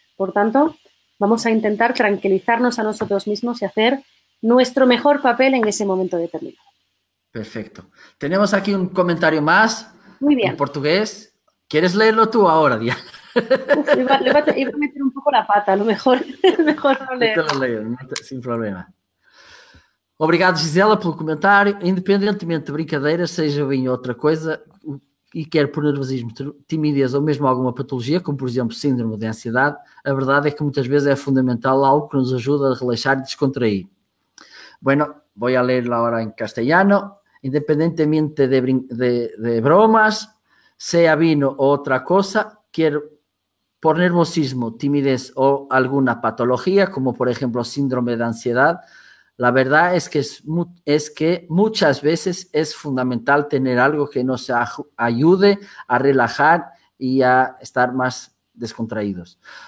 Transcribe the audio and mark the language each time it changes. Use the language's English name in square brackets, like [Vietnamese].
[Spanish] Por tanto, vamos a intentar tranquilizarnos a nosotros mismos y hacer nuestro mejor papel en ese momento determinado. Perfecto. Tenemos aquí un comentario más. Muy bien. En portugués. ¿Quieres leerlo tú ahora, Diana? Uf, iba a meter un pouco a pata, a lo mejor no leer. [Portuguese] Sem problema. Obrigado, Gisela, pelo comentário. Independentemente de brincadeiras, seja bem outra coisa, e quer por nervosismo, timidez ou mesmo alguma patologia, como por exemplo síndrome de ansiedade, a verdade é que muitas vezes é fundamental algo que nos ajuda a relaxar y descontrair. [Spanish] Bueno, voy a leerlo ahora en castellano. Independientemente de bromas, sea vino o otra cosa, quiero por nerviosismo, timidez o alguna patología, como por ejemplo síndrome de ansiedad, la verdad es que muchas veces es fundamental tener algo que nos ayude a relajar y a estar más descontraídos.